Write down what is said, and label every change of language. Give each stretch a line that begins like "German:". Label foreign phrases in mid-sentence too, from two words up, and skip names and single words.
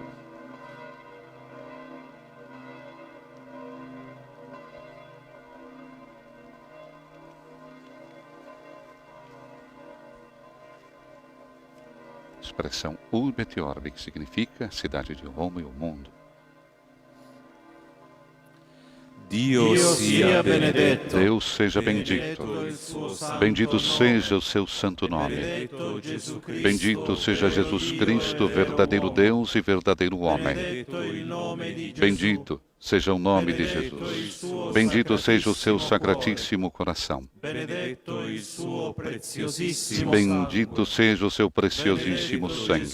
Portuguese: Expressão
Latin: Urbi et Orbi,
Portuguese: que significa cidade de Roma e o mundo.
Italian: Dio sia benedetto.
Portuguese: Deus seja bendito. Bendito seja o seu santo nome. Bendito seja Jesus Cristo, verdadeiro Deus e verdadeiro homem. Bendito seja o nome de Jesus. Bendito seja o seu sacratíssimo coração. Bendito seja o seu preciosíssimo sangue.